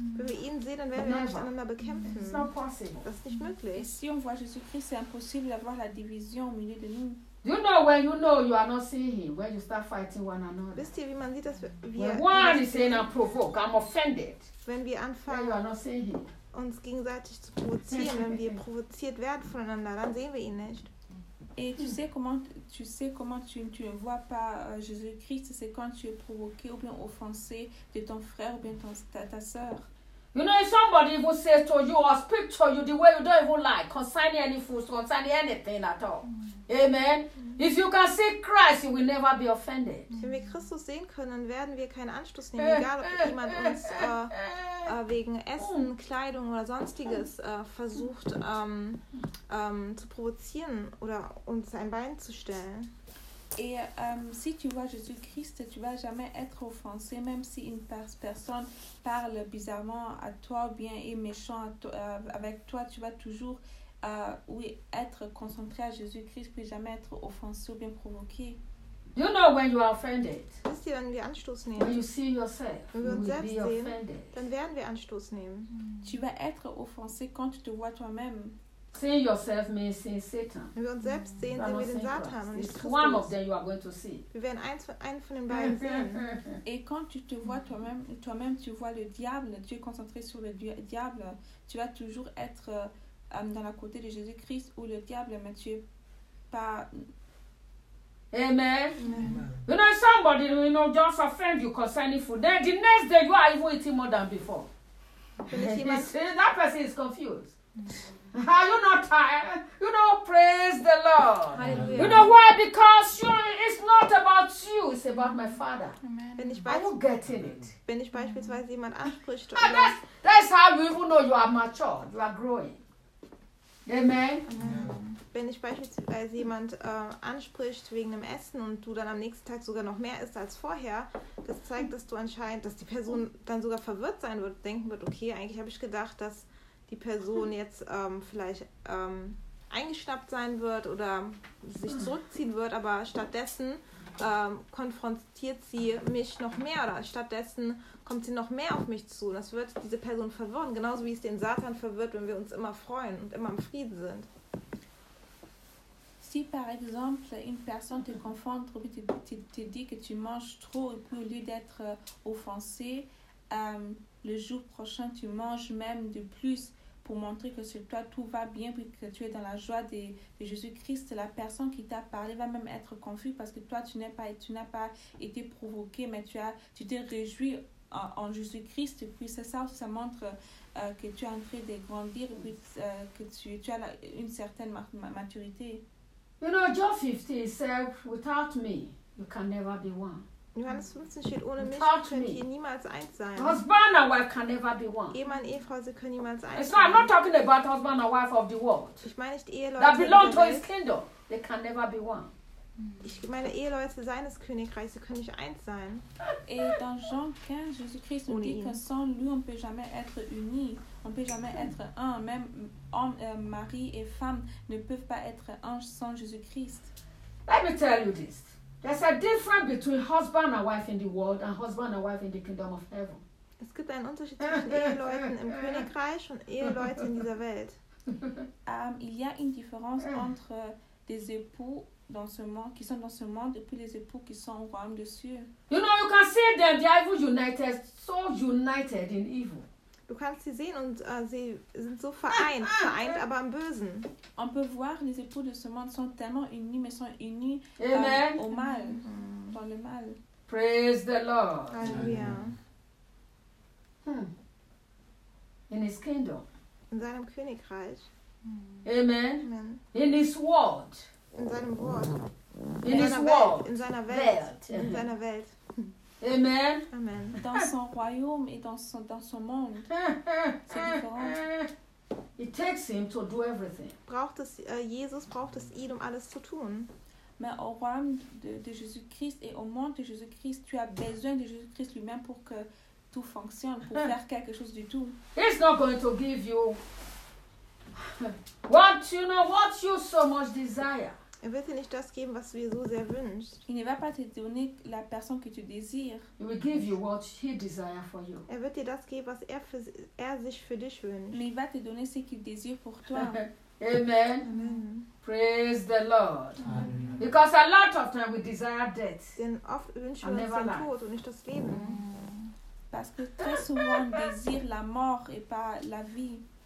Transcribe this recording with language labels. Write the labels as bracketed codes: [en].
[de] Wenn wir ihn sehen, dann werden wir nicht einander bekämpfen. [en] It's not possible. [de] Das ist nicht möglich. [fr] Et si on voit Jésus-Christ, c'est impossible d'avoir la division au milieu de nous. [en] Do you know when you know you are not seeing him, when you start fighting one another? [de] Wisst ihr, wie man sieht, dass wir [en] when one is saying I'm provoked, I'm offended. [de] Wenn wir anfangen, [en] when you are not seeing him. [de] Uns gegenseitig zu provozieren, wenn wir provoziert werden voneinander, dann sehen wir ihn nicht. [fr] Et tu sais comment tu ne vois pas Jésus-Christ, c'est quand tu es provoqué ou bien offensé de ton frère ou bien ta sœur. [en] You know, if somebody will say to you or speak to you the way you don't even like, concerning any fools, concerning anything at all. Amen. If you can see Christ, you will never be offended. [de] Wenn wir Christus sehen können, werden wir keinen Anstoß nehmen, egal ob jemand uns wegen Essen, Kleidung oder sonstiges versucht zu provozieren oder uns ein Bein zu stellen. [fr] Et si tu vois Jésus-Christ, tu ne vas jamais être offensé, même si une personne parle bizarrement à toi ou bien est méchant avec toi, tu vas toujours être concentré à Jésus-Christ, puis jamais être offensé ou bien provoqué. [en] You know when you are offended. [de] Wisst ihr, wenn wir Anstoß nehmen? [en] When you see yourself, [de] wenn wir uns selbst sehen, dann werden wir Anstoß nehmen. [fr] Tu vas être offensé quand tu te vois toi-même. [en] See yourself means seeing Satan. [de] Wenn wir uns selbst sehen, sehen wir den Satan und nicht Christus. [en] One of them you are going to see. [de] Wir werden einen von den beiden sehen. [fr] Et quand tu te vois toi-même, tu vois le diable, tu es concentré sur le diable, tu vas toujours être dans la côté de Jésus-Christ ou le diable, mais tu es pas... Amen. [en] You know, somebody, you know, just offend you concerning food. Then the next day, you are even eating more than before. That person is confused. Are you not tired? You know, praise the Lord. Hallelujah. You know why? Because it's not about you, it's about my Father. Amen. Are you getting it? [de] Wenn ich beispielsweise jemand anspricht, [en] that's how you even know you are mature, you are growing. Amen. [de] Wenn ich beispielsweise jemand anspricht wegen dem Essen und du dann am nächsten Tag sogar noch mehr isst als vorher, das zeigt, dass du anscheinend, dass die Person dann sogar verwirrt sein wird, denken wird, okay, eigentlich habe ich gedacht, dass die Person jetzt vielleicht eingeschnappt sein wird oder sich zurückziehen wird, aber stattdessen konfrontiert sie mich noch mehr oder stattdessen kommt sie noch mehr auf mich zu. Das wird diese Person verwirren, genauso wie es den Satan verwirrt, wenn wir uns immer freuen und immer im Frieden sind. [fr] Si par exemple une personne te confronte, te dit que tu manges trop et puis au lieu d'être offensé, le jour prochain tu manges même de plus pour montrer que sur toi tout va bien puis que tu es dans la joie de Jésus-Christ, la personne qui t'a parlé va même être confuse parce que toi tu n'as pas été provoqué mais tu t'es réjoui en Jésus-Christ et puis c'est ça, ça montre que tu es en train de grandir et puis que tu as une certaine maturité. [en] You know, John 15 said, without me, you can never be one. [de] Johannes 15 steht, ohne mich [en] without [de] könnt ihr niemals eins sein. [en] Husband and wife can never be one. [de] Ehemann, Ehefrau, sie können niemals eins sein. [en] I'm not talking about husband and wife of the world. [de] Ich meine nicht Eheleute. [en] That belong to his kingdom. They can never be one. [de] Ich meine Eheleute seines Königreichs, sie können nicht eins sein. [fr] Et dans Jean 15, Jésus-Christ nous dit que sans lui, on ne peut jamais être unis. On ne peut jamais être un. Même homme, mari et femme ne peuvent pas être un sans Jésus-Christ. [en] Let me tell you this. There's a difference between husband and wife in the world and husband and wife in the kingdom of heaven. [de] Es gibt einen Unterschied zwischen Eheleuten im Königreich und Eheleuten in dieser Welt. [fr] Il y a une différence entre des époux dans ce monde, qui sont dans ce monde, et puis les époux qui sont au royaume des cieux. [en] You know, you can see them, they are united, so united in evil. [de] Du kannst sie sehen und sie sind so vereint, aber im Bösen. [fr] On peut voir, les époux de ce monde sont tellement unis, mais sont unis au mal, dans le mal. [en] Praise the Lord. [fr] Alléluia. [en] In his kingdom. [de] In seinem Königreich. Amen. Amen. [en] In his world. [de] In seinem Wort. [en] In his world. [de] In seiner Welt. In seiner Welt. Amen. Amen. [fr] Dans son royaume et dans son monde. C'est différent. [en] It takes him to do everything. [de] Jesus braucht es ihn, um alles zu tun. [fr] Mais au royaume de Jésus-Christ et au monde de Jésus-Christ, tu as besoin de Jésus-Christ lui-même pour que tout fonctionne, pour faire quelque chose du tout. [en] He's not going to give you what you so much desire. [de] Er wird dir nicht das geben, was du dir so sehr wünschst. [fr] Il ne va pas te donner la personne que tu désires. [en] He will give you what he desires for you. [de] Er wird dir das geben, was er sich für dich wünscht. [fr] Mais il va te donner ce qu'il désire pour toi. Amen. Amen. [en] Praise the Lord. Amen. Because a lot of time we desire death. [de] Denn oft wünschen wir uns den Tod und nicht das Leben. [fr] Parce que très souvent on désire la mort et pas la vie.